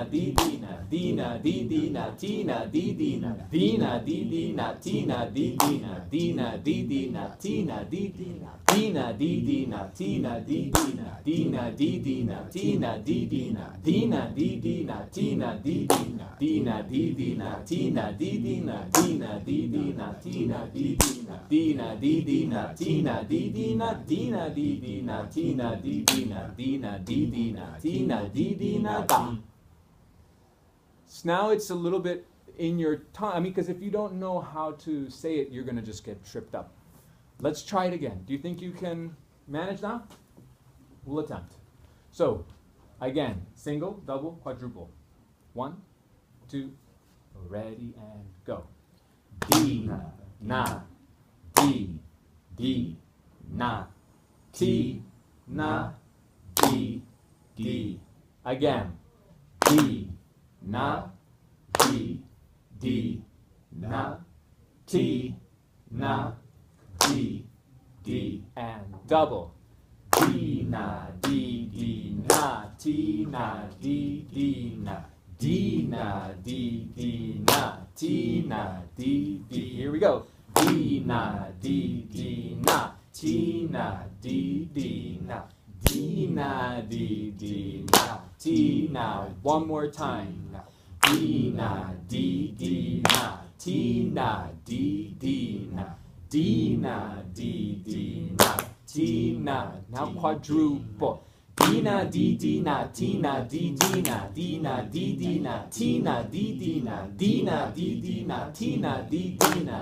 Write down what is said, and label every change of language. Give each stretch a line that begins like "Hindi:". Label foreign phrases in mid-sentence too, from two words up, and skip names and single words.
English: D, D, na, D, na, D, D, na, T, na, D, D, na, D, na, D, D, na, T, na, D, D, na, D, na, D, D, na, T, na, D, D, na, D, na, D, D, na, T, na, D, D, na, D, na, D, D, na, T, na, D, D, na, D, na, D, D, na, T, na, D, D, na, D, na, D, D, na, T, na, D, D, na, D, na, D, D, na, T, na, D, D, na, D, na, D, D, na, T, na, D, D, na, D, na, D, D, na, T, na di di na di na di di na ti na di di na da. So now it's a little bit in your tongue. I mean, because if you don't know how to say it, you're going to just get tripped up. Let's try it again. Do you think you can manage now? We'll attempt. So, again, single, double, quadruple. 1, 2, ready and go. D, na, D, D, na, T, na, D, D. Again. D, na, D, D, na, T, na, D, D. And double. D, na, D, D, na, T, na, D, D, na. D, na, D, D, na, T, na, D, D. Here we go. D, na, D, D, na, T, na, D, D, na. D, na, D, D, na, T, na. One more time. D, na, D, D, na, T, na, D, D, na. D, na, D, D, na, T, na. Now quadruple. D, na, D, D, na, T, na, D, D, na, D, na, D, D, na, T, na, D, D, na, D, na, D, D, na, T, na, D, D, na,